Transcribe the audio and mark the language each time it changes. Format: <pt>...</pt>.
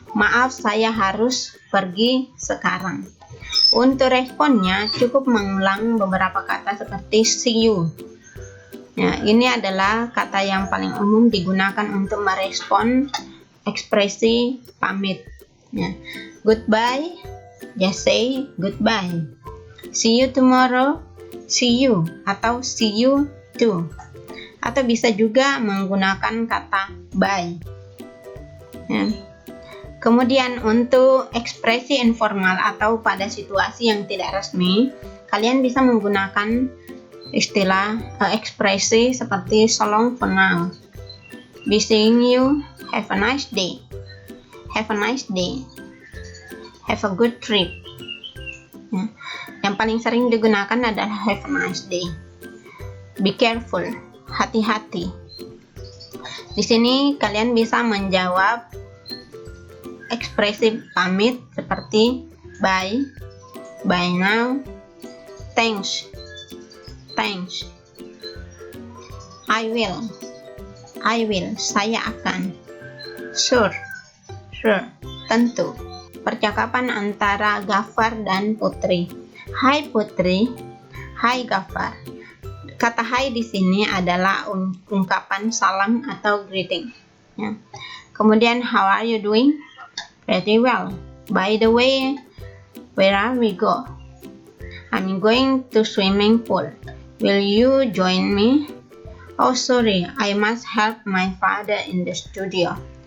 <id>Maaf, saya harus pergi sekarang. Untuk responnya cukup mengulang beberapa kata seperti</id> <en>see you.</en> <id>Ya, ini adalah kata yang paling umum digunakan untuk merespon ekspresi pamit. Ya.</id> <en>Goodbye, just say goodbye. See you tomorrow, see you atau see you too.</en> <id>Atau bisa juga menggunakan kata bye. Ya. Kemudian untuk ekspresi informal atau pada situasi yang tidak resmi, kalian bisa menggunakan istilah ekspresi seperti</id> <en>so long for now. Be seeing you, have a nice day. Have a nice day. Have a good trip. Ya.</en> <id>Yang paling sering digunakan adalah</id> <en>have a nice day. Be careful,</en> <id>hati-hati. Di sini kalian bisa menjawab ekspresi pamit seperti</id> <en>bye, bye now, thanks, thanks, I will,</en> <id>saya akan,</id> <en>sure,</en> <id>tentu. Percakapan antara Gafar dan Putri. Hai Putri, hai Gafar. Kata hai di sini adalah ungkapan salam atau greeting. Ya.</id> <en>Kemudian how are you doing? Pretty well. By the way, where are we go? I'm going to swimming pool. Will you join me? Oh, sorry, I must help my father in the studio.</en>